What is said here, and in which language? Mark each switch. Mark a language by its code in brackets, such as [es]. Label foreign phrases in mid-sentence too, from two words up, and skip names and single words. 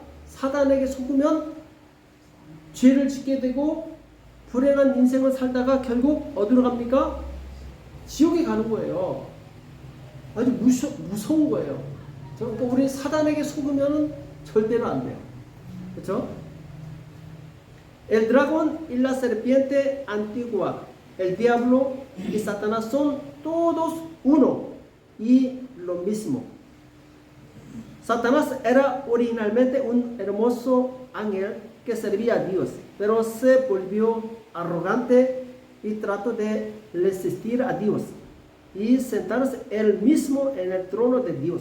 [ko] 사단에게 속으면 죄를 짓게 되고 불행한 인생을 살다가 결국 어디로 갑니까? 지옥에 가는 거예요. 아주 무서운 거예요. 그러니까 우리 사단에게 속으면 절대로 안 돼요. 그렇죠? [es] El dragón y la serpiente antigua, el diablo y Satanás son todos uno y lo mismo. Satanás era originalmente un hermoso ángel que servía a Dios, pero se volvió arrogante y trató de resistir a Dios y sentarse él mismo en el trono de Dios.